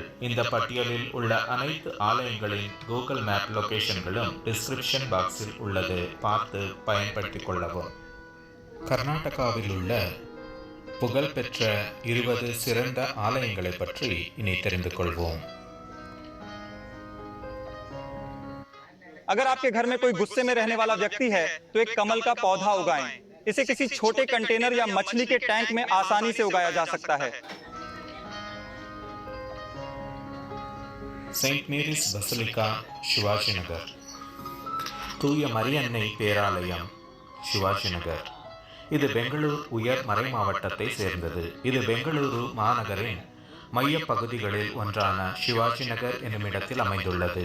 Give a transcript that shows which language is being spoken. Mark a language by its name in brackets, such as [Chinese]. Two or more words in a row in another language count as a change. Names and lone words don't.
[Tamil] இந்த பட்டியலில் உள்ள அனைத்து ஆலயங்களின் கூகுள் [English] map locations description box [Tamil] உள்ளது, பார்த்து பயன்படுத்திக் கொள்ளவும். கர்நாடகாவில் உள்ள புகழ்பெற்ற 20 சிறந்த ஆலயங்களை பற்றி இனி தெரிந்து கொள்வோம். [Hindi] अगर आपके घर में कोई गुस्से में रहने वाला व्यक्ति है तो एक कमल का पौधा उगाएं। इसे किसी छोटे कंटेनर या मछली के टैंक में आसानी से उगाया जा सकता है। [Tamil] செயின்ட் மேரிஸ் பசிலிகா, சிவாஜி நகர். தூய மரியன்னை பேராலயம், சிவாஜி நகர். இது பெங்களூர் உயர் மறை மாவட்டத்தை சேர்ந்தது. இது பெங்களூரு மாநகரின் மைய பகுதிகளில் ஒன்றான சிவாஜி நகர் என்னும் இடத்தில் அமைந்துள்ளது.